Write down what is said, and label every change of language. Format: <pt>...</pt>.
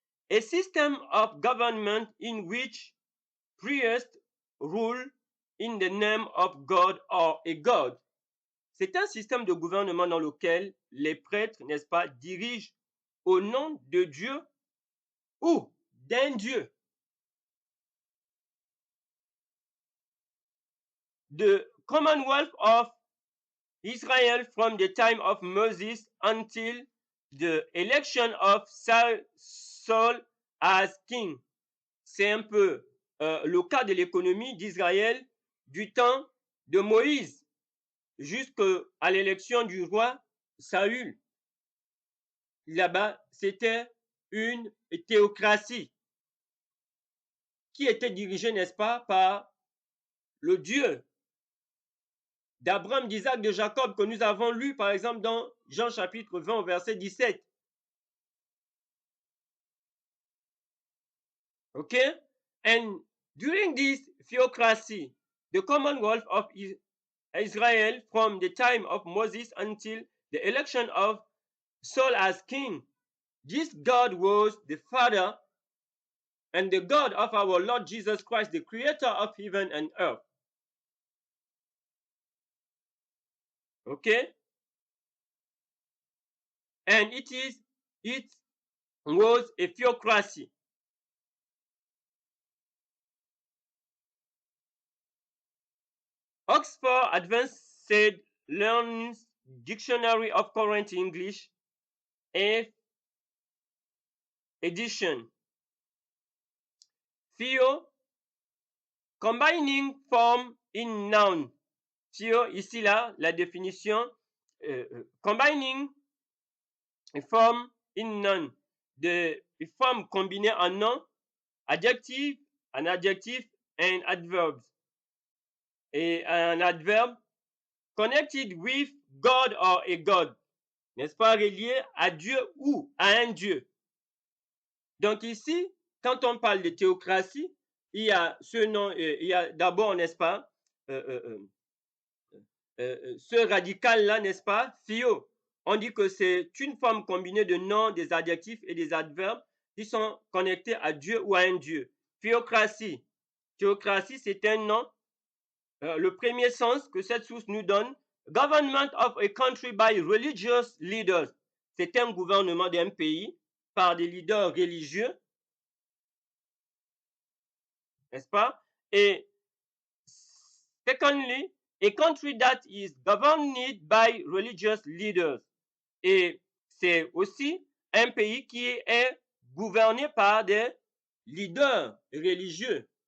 <en>A system of government in which priests rule in the name of God or a God.</en> <fr>C'est un système de gouvernement dans lequel les prêtres, n'est-ce pas, dirigent au nom de Dieu ou d'un Dieu.</fr> <en>the Commonwealth of Israel from the time of Moses until the election of Saul as king.</en> <fr>C'est un peu le cas de l'économie d'Israël du temps de Moïse jusqu'à l'élection du roi Saül. Là-bas, c'était une théocratie qui était dirigée, n'est-ce pas, par le Dieu d'Abraham, d'Isaac, de Jacob, que nous avons lu, par exemple, dans Jean chapitre 20, verset 17.</fr> <en>Okay? And during this theocracy, the Commonwealth of Israel from the time of Moses until the election of Saul as king, this God was the Father and the God of our Lord Jesus Christ, the creator of heaven and earth. Okay? And it was a theocracy. Oxford Advanced Learning's Dictionary of Current English, 8th edition. Theo, combining form in noun.</en> <fr>Theo, ici là, la définition,</fr> <en>combining form in noun,</en> <fr>de forme combinée en nom, adjective, un adjectif,</fr> <en>and adverbs.</en> <fr>Et un adverbe,</fr> <en>connected with God or a God,</en> <fr>n'est-ce pas, relié à Dieu ou à un Dieu. Donc ici, quand on parle de théocratie, il y a ce nom, il y a d'abord, n'est-ce pas, ce radical-là, n'est-ce pas, theo. On dit que c'est une forme combinée de noms, des adjectifs et des adverbes qui sont connectés à Dieu ou à un Dieu. Théocratie. Théocratie, c'est un nom. Le premier sens que cette source nous donne,</fr> <en>government of a country by religious leaders.</en> <fr>C'est un gouvernement d'un pays par des leaders religieux, n'est-ce pas?</fr> <en>Et secondly, a country that is governed by religious leaders.</en> <fr>Et c'est aussi un pays qui est gouverné par des leaders religieux.</fr>